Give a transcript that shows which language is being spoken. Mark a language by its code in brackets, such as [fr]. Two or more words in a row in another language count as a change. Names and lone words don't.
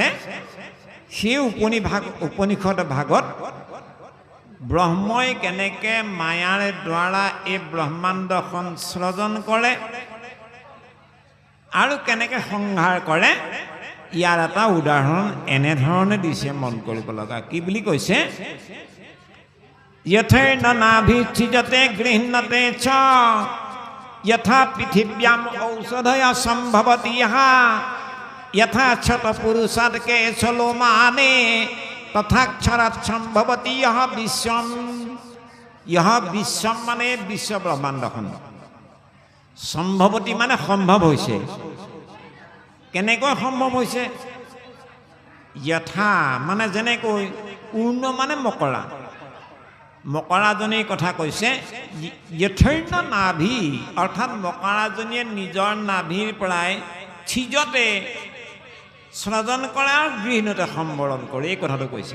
[as] সেই উপনিষদ ভাগত ব্ৰহ্মই কেনেকৈ মায়াৰ দ্বাৰা এই ব্ৰহ্মাণ্ডখন সৃজন কৰে আৰু কেনেকৈ সংহাৰ কৰে, ইয়াৰ এটা উদাহৰণ এনেধৰণে দিছে, মন কৰিব লগা। কি বুলি কৈছে? [sa] यथेन नाभिच्छिदते गृह्णते च यथा पृथिव्याम औषधय संभवति यथा क्षत पुरुषात् केशलोमाने तथा क्षरात् संभवति यह विश्वम [as] মানে বিশ্ব ব্ৰহ্মাণ্ডখন, [sa] संभवति [as] মানে সম্ভৱ হৈছে, কেনেকৈ সম্ভৱ হৈছে? যথা মানে যেনেকৈ, পূৰ্ণ মানে মকৰা, মকৰাজনীৰ কথা কৈছে। যথৈন্য নাভি অৰ্থাৎ মকৰাজনীয়ে নিজৰ নাভিৰ পৰাই ছিজতে স্ৰজন কৰা আৰু গৃহিণীতে সম্বৰণ কৰে, এই কথাটো কৈছে।